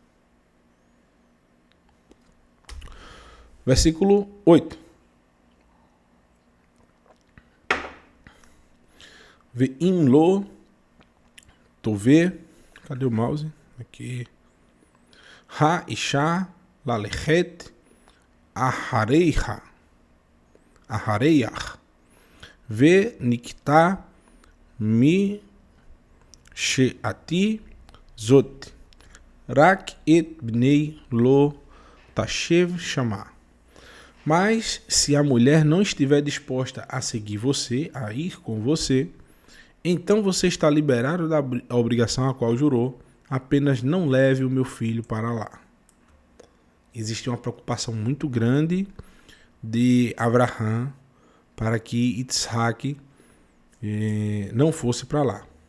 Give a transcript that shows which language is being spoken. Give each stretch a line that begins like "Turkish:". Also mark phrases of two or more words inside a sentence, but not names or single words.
Portuguese: Versículo 8.
Hebrew: ואם לא תאבה.
Portuguese: Cadê o mouse? Aqui.
Hebrew: האשה ללכת אחריך. ונקית משבעתי זאת. רק את בני לא תשב שמה.
Portuguese: Mas se a mulher não estiver disposta a seguir você, a ir com você, então você está liberado da obrigação a qual jurou, apenas não leve o meu filho para lá. Existe uma preocupação muito grande de Abraham para que Isaac não fosse para lá.